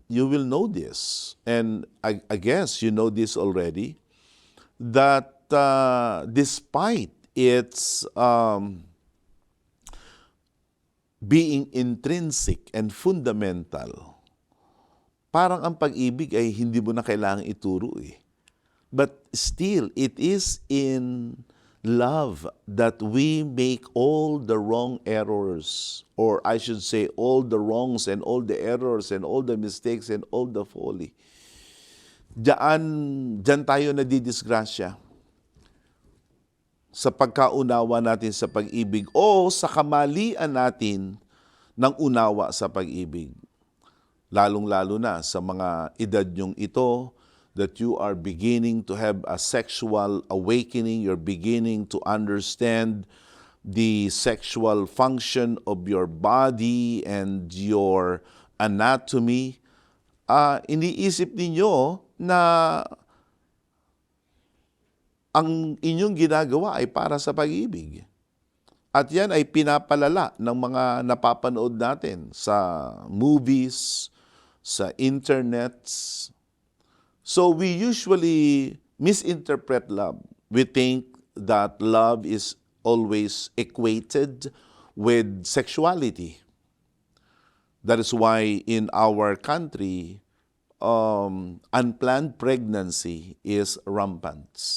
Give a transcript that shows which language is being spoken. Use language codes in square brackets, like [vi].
[en] You will know this. And I guess you know this already, that despite its being intrinsic and fundamental, [tl] parang ang pag-ibig ay hindi mo na kailangang ituro eh. [en] But still, it is in love that we make all the wrong errors, or I should say all the wrongs and all the errors and all the mistakes and all the folly. [tl] Diyan tayo nadidisgrasya sa pagkaunawa natin sa pag-ibig o sa kamalian natin ng unawa sa pag-ibig. Lalong-lalo na sa mga edad nyong ito, [en] that you are beginning to have a sexual awakening, you're beginning to understand the sexual function of your body and your anatomy. [tl] Iniisip ninyo na ang inyong ginagawa ay para sa pag-ibig. At yan ay pinapalala ng mga napapanood natin sa movies, sa internet. [en] So we usually misinterpret love. We think that love is always equated with sexuality. That is why in our country, unplanned pregnancy is rampant.